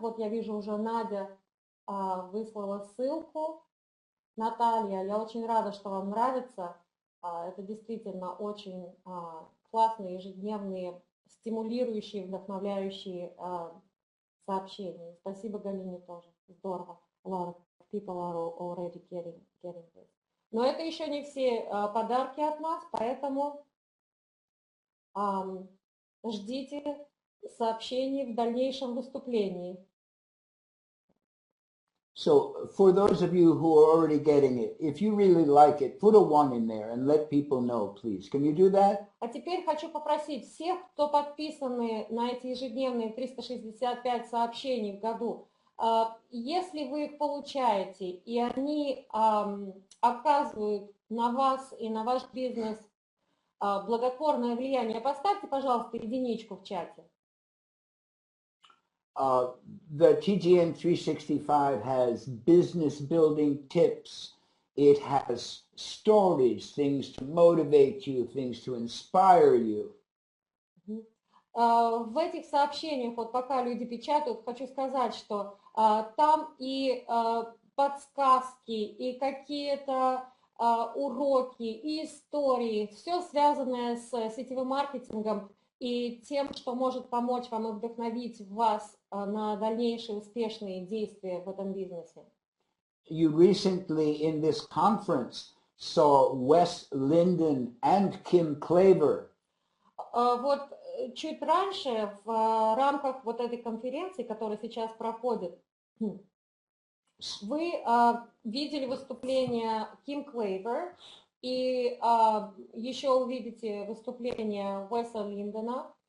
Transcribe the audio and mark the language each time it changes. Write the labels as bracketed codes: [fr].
[ru] Вот я вижу, уже Надя выслала ссылку. Наталья, я очень рада, что вам нравится. Это действительно очень классные, ежедневные, стимулирующие, вдохновляющие сообщения. Спасибо Галине тоже. Здорово. [en] A lot of people are already getting this. [ru] Но это еще не все подарки от нас, поэтому ждите сообщений в дальнейшем выступлении. [en] So for those of you who are already getting it, if you really like it, put a 1 in there and let people know, please. Can you do that? [ru] А теперь хочу попросить всех, кто подписаны на эти ежедневные 365 сообщений в году, если вы их получаете, и они оказывают на вас и на ваш бизнес благотворное влияние, поставьте, пожалуйста, единичку в чате. [en] The TGN 365 has business building tips. It has stories, things to motivate you, things to inspire you. [ru] В этих сообщениях, вот пока люди печатают, хочу сказать, что там и подсказки, и какие-то уроки, и истории, все связанное с сетевым маркетингом и тем, что может помочь вам и вдохновить вас на дальнейшие успешные действия в этом бизнесе. [en] You recently in this conference saw Wes Linden and Kim Klaver. [ru] Вот чуть раньше в рамках вот этой конференции, которая сейчас проходит, вы видели выступление Ким Клейвер и еще увидите выступление Уэса Линдена.